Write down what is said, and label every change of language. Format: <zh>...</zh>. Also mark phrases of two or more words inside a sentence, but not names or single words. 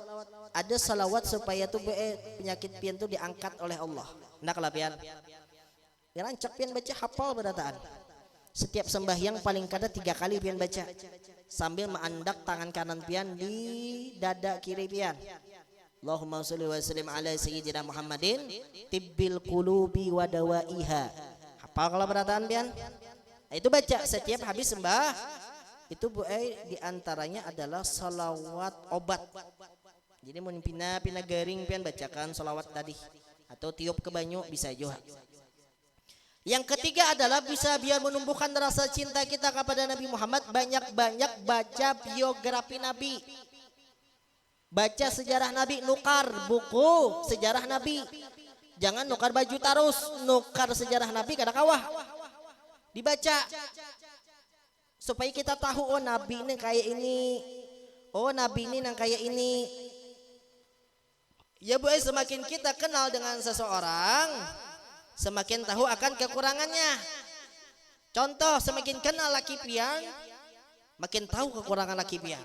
<id>Ada salawat supaya tuh penyakit pian tuh diangkat oleh Allah.</id> <bjn>Ndak lah pian. Ya rancak pian baca hafal berataan. Setiap sembahyang paling kada 3 kali pian baca. Sambil menandak tangan kanan pian di dada kiri pian.</bjn> <ar>اللهم صل وسلم على سيدنا محمد طب القلوب ودوائها.</ar> <bjn>Hafal kalau berataan pian? Nah, itu baca setiap habis sembah.</bjn> <id>Itu Bu Ai diantaranya adalah salawat obat.</id> <bjn>Jadi mau pina garing pian bacakan salawat tadi, atau tiup ke banyu bisa juga.</bjn> <id>Yang ketiga adalah bisa biar menumbuhkan rasa cinta kita kepada Nabi Muhammad, banyak-banyak baca biografi Nabi, baca sejarah Nabi,</id> <bjn>nukar buku sejarah Nabi. Jangan nukar baju terus, nukar sejarah Nabi kada kawah, dibaca.</bjn> <id>Supaya kita tahu, oh Nabi ini kayak ini, oh Nabi ini yang kayak ini. Ya Bu, semakin kita kenal dengan seseorang, semakin tahu akan kekurangannya. Contoh, semakin kenal laki pian, makin tahu kekurangan laki pian.</id>